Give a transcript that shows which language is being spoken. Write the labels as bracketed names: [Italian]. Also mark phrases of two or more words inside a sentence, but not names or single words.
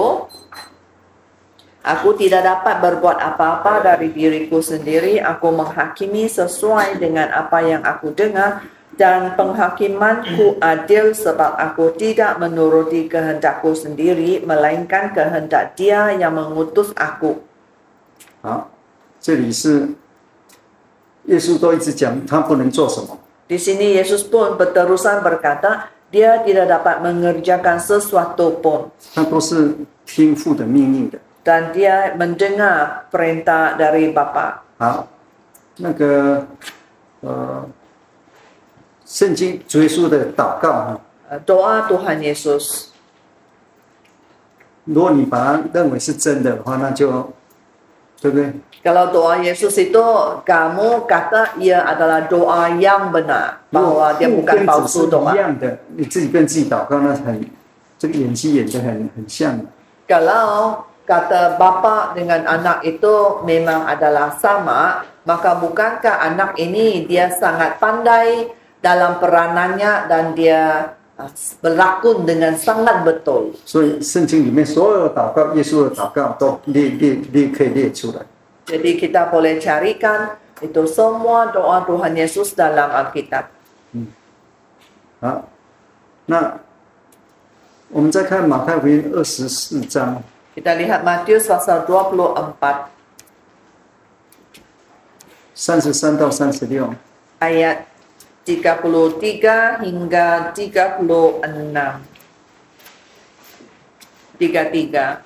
[Indonesian] Aku tidak dapat berbuat apa-apa dari diriku sendiri. Aku menghakimi sesuai dengan apa yang aku dengar, dan penghakimanku adil sebab aku tidak menuruti kehendakku sendiri, melainkan kehendak Dia yang mengutus aku. [Chinese] 好，这里是耶稣都一直讲他不能做什么， [Malay] Di sini Yesus pun berterusan berkata, Dia tidak dapat mengerjakan sesuatu pun, [Chinese] 他都是听父的命令的。 [Malay] dan Dia mendengar perintah dari Bapa. [Chinese] 好，那个圣经主耶稣的祷告啊， [Malay] Doa Tuhan Yesus. [Chinese] 如果你把它认为是真的话，那就对不对？ [Malay] Kalau doa Yesus itu kamu kata ia adalah doa yang benar, [Chinese] 如果 [Malay] bahwa dia [Chinese] 父 [Malay] bukan [Chinese] 跟子 [Malay] palsu [Chinese] 是一 [Malay] doa. [Chinese] 样的，你自己跟自己祷告，那这个演技演得很像的。 [Malay] Kalau kata bapa dengan anak itu memang adalah sama, maka bukankah anak ini dia sangat pandai dalam peranannya dan dia berlakon dengan sangat betul. [Chinese] 所以圣经里面所有的祷告，耶稣的祷告都可以列出来。 [Malay] Jadi kita boleh carikan itu semua doa Tuhan Yesus dalam Alkitab. [Chinese] 好，那我们再看马太福音24章， [Malay] Kita lihat Matius pasal 24 [Chinese] 33到36。 [Malay] ayat 33 hingga 36. 33.